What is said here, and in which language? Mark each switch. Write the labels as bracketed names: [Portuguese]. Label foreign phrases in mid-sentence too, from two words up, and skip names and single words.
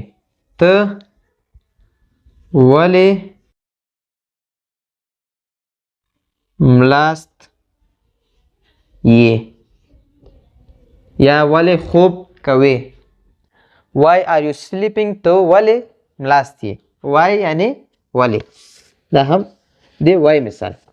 [Pashto] ته ولې ملاست یې یا ولې خوب کوې. [English] why are you sleeping [Pashto] ته ولې ملاست یې. why یعنی ولې. دا هم د why مثال.